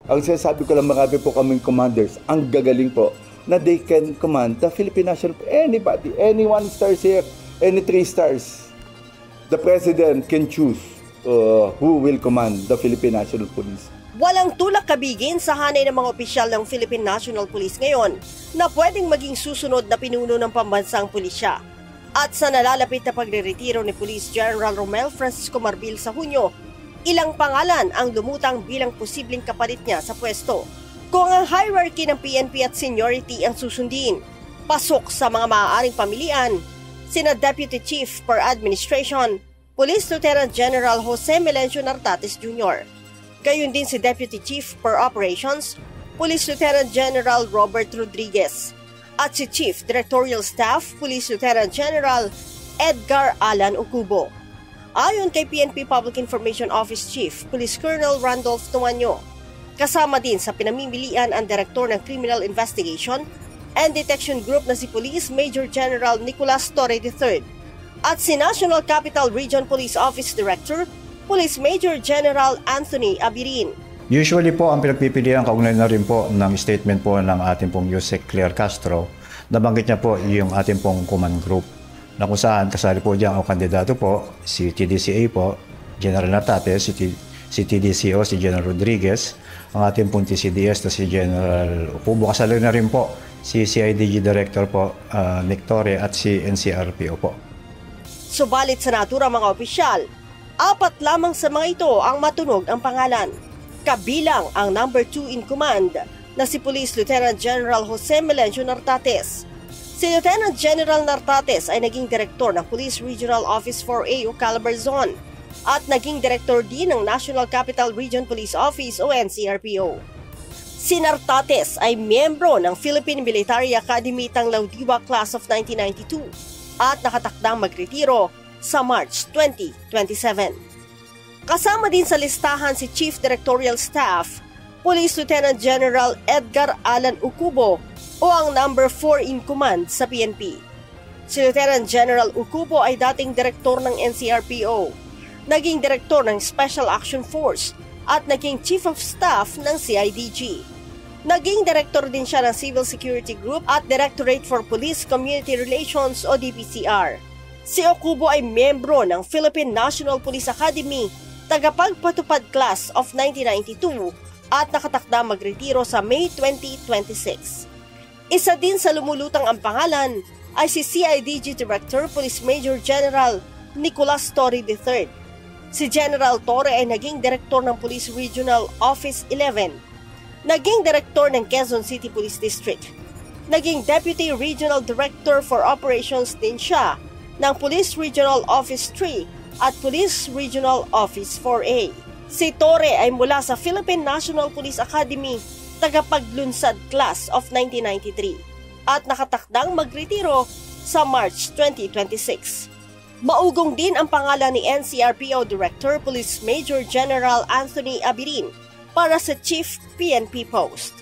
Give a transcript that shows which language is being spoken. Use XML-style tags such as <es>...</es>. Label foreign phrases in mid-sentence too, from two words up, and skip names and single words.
<tl>Ang sinasabi ko lang, marami po kaming commanders, ang gagaling po, na</tl> <en>they can command the Philippine National Police. Anybody, any 1 stars here, any 3 stars. The President can choose who will command the Philippine National Police.</en> <tl>Walang tulak kabigin sa hanay ng mga opisyal ng Philippine National Police ngayon na pwedeng maging susunod na pinuno ng pambansang pulisya. At sa nalalapit na pagre-retiro ni Police General Romel Francisco Marbil sa Hunyo, ilang pangalan ang lumutang bilang posibleng kapalit niya sa pwesto. Kung ang hierarchy ng PNP at seniority ang susundin, pasok sa mga maaaring pamilian, sina Deputy Chief per Administration, Police Lieutenant General Jose Melencio Nartates Jr., gayon din si Deputy Chief per Operations, Police Lieutenant General Robert Rodriguez, at si Chief Directorial Staff, Police Lieutenant General Edgar Alan Ucubo. Ayon kay PNP Public Information Office Chief, Police Colonel Randolph Tumanyo, kasama din sa pinamimilian ang Direktor ng Criminal Investigation and Detection Group na si Police Major General Nicolas Torre III at si National Capital Region Police Office Director, Police Major General Anthony Abirin. Usually po ang pinagpipilian kaugnay na rin po ng statement po ng ating pong Yusek Claire Castro, nabanggit niya po yung ating pong</tl> <en>command group</en> <tl>na kung saan kasali po diyan ang kandidato po, si TDCA po, General Nartates, si TDCO, si General Rodriguez, ang ating pong TCDS na si General Ucubo, kasali na rin po si CIDG Director po, Nick Torre at si NCRPO po. Subalit sa naturang mga opisyal, 4 lamang sa mga ito ang matunog ang pangalan. Kabilang ang</tl> <en>number 2 in command</en> <tl>na si Police Lieutenant General Jose Melencio Nartates. Si Lieutenant General Nartates ay naging direktor ng Police Regional Office 4A o Calabar Zone at naging direktor din ng National Capital Region Police Office o NCRPO. Si Nartates ay miyembro ng Philippine Military Academy Tanglaudiwa Class of 1992 at nakatakdang magretiro sa March 2027. Kasama din sa listahan si Chief Directorial Staff, Police Lieutenant General Edgar Alan Ucubo o ang</tl> <en>number 4 in command</en> <tl>sa PNP. Si Lieutenant General Ucubo ay dating direktor ng NCRPO, naging direktor ng Special Action Force at naging Chief of Staff ng CIDG. Naging direktor din siya ng Civil Security Group at Directorate for Police Community Relations o DPCR. Si Ucubo ay miyembro ng Philippine National Police Academy, tagapagpatupad class of 1992 at nakatakda magretiro sa May 2026. Isa din sa lumulutang ang pangalan ay si CIDG Director Police Major General Nicolas Torre III. Si General Torre ay naging direktor ng Police Regional Office 11, naging direktor ng Quezon City Police District, naging Deputy Regional Director for Operations din siya ng Police Regional Office 3 at Police Regional Office 4A. Si Torre ay mula sa Philippine National Police Academy, tagapaglunsad class of 1993 at nakatakdang magretiro sa March 2026. Maugong din ang pangalan ni NCRPO Director Police Major General Anthony Abirin para sa Chief PNP post.</tl>